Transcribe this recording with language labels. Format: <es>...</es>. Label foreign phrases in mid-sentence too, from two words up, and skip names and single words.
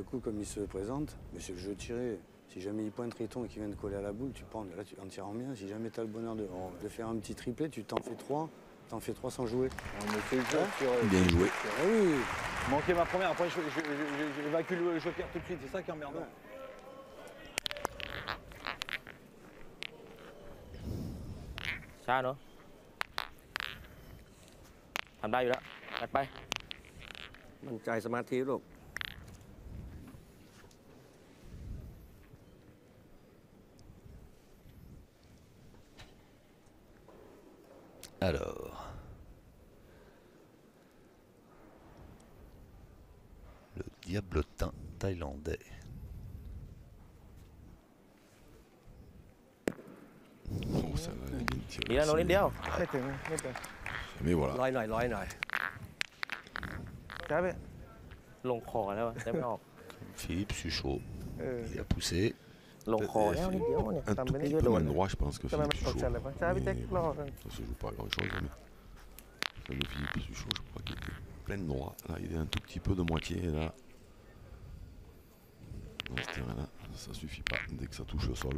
<fr>le coup, comme il se présente, mais c'est le jeu tiré. Si jamais il pointe Riton et qu'il vient de coller à la boule, tu prends, là, en tirant bien. Si jamais tu as le bonheur de faire un petit triplé, tu t'en fais 3. T'en fais 3 sans jouer. On me fait le jeu sur. Bien joué. Ah oui. Manquer ma première, après j'évacue le joker tout de suite, c'est ça qui est emmerdant.</fr> <th>ช้าเนาะทำได้อยู่แล้วไปไปมั่นใจสมาธิลูก</th> <fr>Alors, le diablotin thaïlandais. Oh, ça va, elle est bien tirée.</fr> <th>ดีแล้วโน้นนิดเดียว ไม่ถึงไม่ถึง</th> <fr>Mais voilà.</fr> <th>ร้อยหน่อยร้อยหน่อย ช้าพี่ ลงคอแล้วเต็มไม่ออก</th> <fr>Philippe Suchot,</fr> <th>เออ</th> <fr>il a poussé.</fr> <th>ลงคอแล้วนิดเดียวเนี่ย</th> <fr>Un</fr> <th>ทำ</th> <fr>tout</fr> <th>ไปนี่</th> <fr>petit</fr> <th>ก็</th> <fr>peu</fr> <th>โดน</th> <fr>main droit, je pense que</fr> <th>ทำไมมัน</th> <fr>Philippe</fr> <th>ตกใจ</th> <fr>Suchot.</fr> <th>เลยช้าพี่แจ็ค</th> <fr>Mais</fr> <th>รอกัน</th> <fr>ça se joue pas à grand chose, mais celle de Philippe Suchot, je crois qu'il était plein droit. Là, il est un tout petit peu de moitié, et là, dans ce terrain-là, ça suffit pas dès que ça touche le sol.</fr>